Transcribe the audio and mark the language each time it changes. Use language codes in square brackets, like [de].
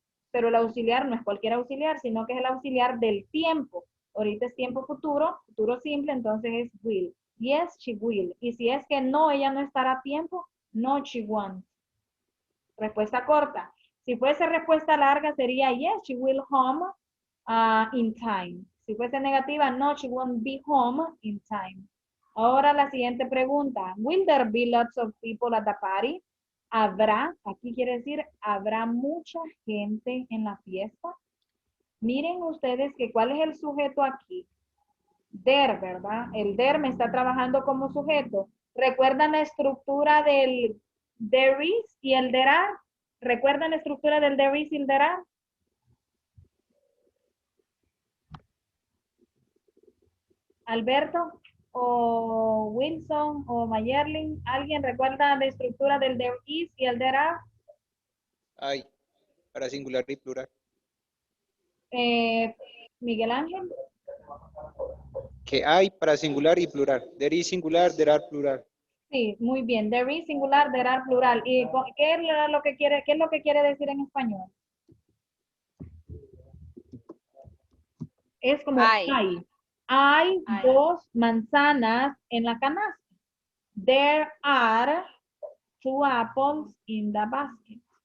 [es] Pero el auxiliar no es cualquier auxiliar, sino que es el auxiliar del tiempo. Ahorita es tiempo futuro simple, entonces es will. [en] Yes, she will. [es] Y si es que no, ella no estará a tiempo, [en] no, she won't. [es] Respuesta corta. Si fuese respuesta larga sería [en] yes, she will home in time. [es] Si fuese negativa, [en] no, she won't be home in time. [es] Ahora la siguiente pregunta. [en] Will there be lots of people at the party? [es] ¿Habrá? Aquí quiere decir, ¿habrá mucha gente en la fiesta? Miren ustedes que cuál es el sujeto aquí. There, ¿verdad? El there me está trabajando como sujeto. ¿Recuerdan la estructura del [en] there is [es] y el [en] there are? [es] ¿Recuerdan la estructura del [en] there is [es] y el [en] there are? [es] Alberto o Wilson o Mayerlin, ¿alguien recuerda la estructura del [en] there is [es] y el [en] there are? [es] Hay, para singular y plural. Miguel Ángel. Que hay para singular y plural. [en] There is singular, there are plural. [es] Sí, muy bien. [en] There is singular, there are plural. [es] ¿Y qué es lo que quiere decir en español? Es como hay. Hay dos manzanas en la canasta. [en] There are 2 apples in the basket.